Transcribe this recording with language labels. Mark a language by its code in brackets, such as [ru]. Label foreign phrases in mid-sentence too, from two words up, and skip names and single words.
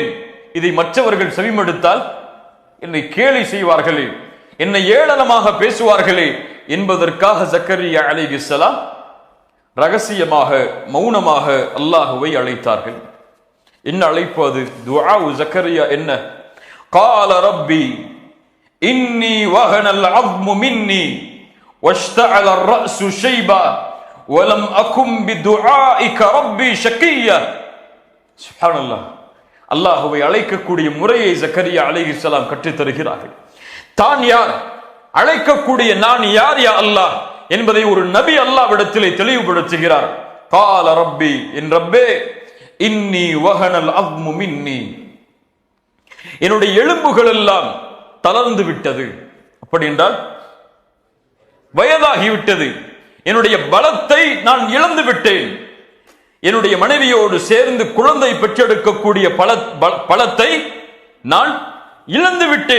[ta] இதை மற்றவர்கள் செவிமடுத்தால் என்னை கேலி செய்வார்களே, என்னை ஏளனமாக பேசுவார்களே என்பதற்காக ஜக்கரியா அலைஹிஸ்ஸலாம் ரகசியமாக மௌனமாக அல்லாஹுவை அழைத்தார்கள். என்ன அழைப்பு அது? துஆ ஜக்கரியா என்ன? [ar] قال ربي إني وهن العظم مني واشتعل الرأس شيبا ولم أكن بدعائك ربي شقيا. [ta] சுப்ஹானல்லாஹ், அல்லாஹுவை அழைக்கக்கூடிய முறையை ஜக்கரியா அலைஹிஸ்ஸலாம் கற்றுத் தருகிறார்கள். தான் யார், அழைக்கக்கூடிய நான் யார் [ar] يا الله [ta] என்பதை ஒரு நபி அல்லாஹ்விடத்திலே தெளிவுபடுத்துகிறார். [ar] قال ربي, [ta] என் ரப்பே, [ar] إني وهن العظم مني, [ta] என்னுடைய எலும்புகள் எல்லாம் தளர்ந்து விட்டது. அப்படி என்றால் வயதாகிவிட்டது, என்னுடைய பலத்தை நான் இழந்து விட்டேன். என்னுடைய மனைவியோடு சேர்ந்து குழந்தை பெற்றெடுக்கக்கூடிய பலத்தை நான் இழந்து விட்டேன்.